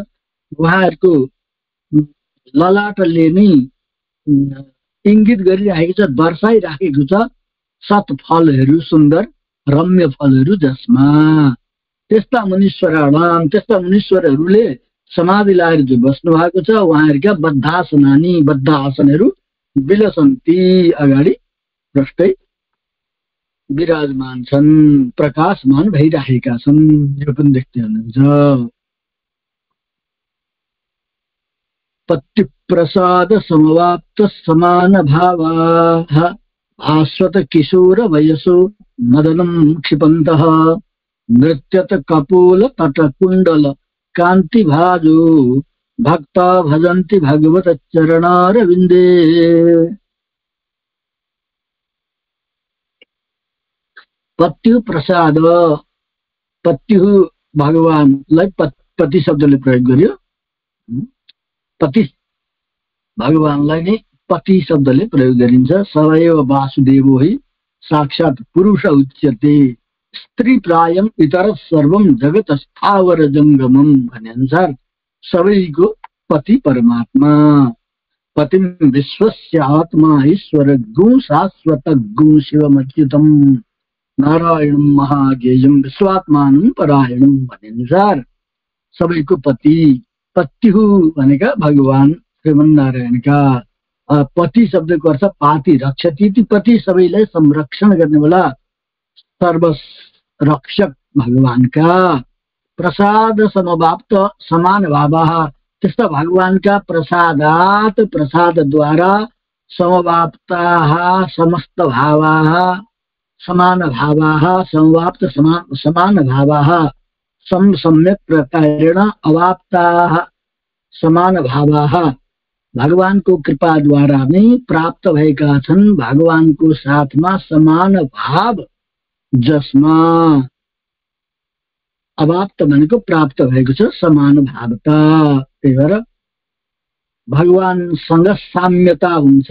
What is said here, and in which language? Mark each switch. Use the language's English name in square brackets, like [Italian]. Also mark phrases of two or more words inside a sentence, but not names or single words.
[Nepali] उहाँहरूको ललाटले नै इङ्गित गरिराखेको छ, दर्शाइराखेको छ सत फलहरू, सुन्दर रम्य फलहरू, जसमा त्यस्ता मुनीश्वराणाम, त्यस्ता मुनीश्वरहरूले समाधि लाएर जो बस्नु भएको छ, उहाँहरूका बद्धासनानी, बद्ध आसनहरू विलसन्ती, अगाडि प्रष्टै विराजमान छन्, प्रकाशमान भइरहेका छन्। यो पनि देख्दै हुनुहुन्छ। [Sanskrit] पत्ति प्रसाद समवाप्त समान भावाः आश्वत किशोर वयसो मदनं क्षिपन्तः नृत्यत कपोल तट कुण्डल कांति भाजो भक्ता भजन्ति भगवत चरणारविन्दे। [Nepali] पत्यु प्रसाद, पत्यु भगवानलाई पति शब्दले प्रयोग गर्यो। पति भगवानलाई नै पति शब्दले प्रयोग गरिन्छ। [Sanskrit] सवैव वासुदेवो हि साक्षात् पुरुष उच्यते स्त्री प्रायम इतर सर्वम जगत स्थावर जंगमम [Nepali] भने अनुसार सबैको पति परमात्मा। [Sanskrit] पतिम विश्वस्य आत्मा ईश्वर गु शाश्वत गु शिवमच्युतम नारायणम महाज्ञेयम विश्वात्मानं परायणम [Nepali] भने अनुसार सबैको पति। पत्युः भनेका भगवान श्रीमन्नारायणका। पति शब्दको अर्थ [Sanskrit] पाति रक्षति, [Nepali] पति सबैलाई संरक्षण गर्ने वाला सर्व रक्षक भगवानका। [Sanskrit] प्रसाद समवाप्त समान भावाः, [Nepali] त्यस्ता भगवानका [Sanskrit] प्रसादात, प्रसादद्वारा समवाप्ताः समस्त भावाः, समान भावाः, समवाप्त समान भावाः, सम्यक प्रकारेण अवाप्ताः समान भावाः, [Nepali] भगवानको कृपाद्वारा नै प्राप्त भएका छन् भगवानको साथमा समान भाव, जसमा अवाप्त भनेको प्राप्त भएको छ समान भावता। त्यही भएर भगवानसँग साम्यता हुन्छ।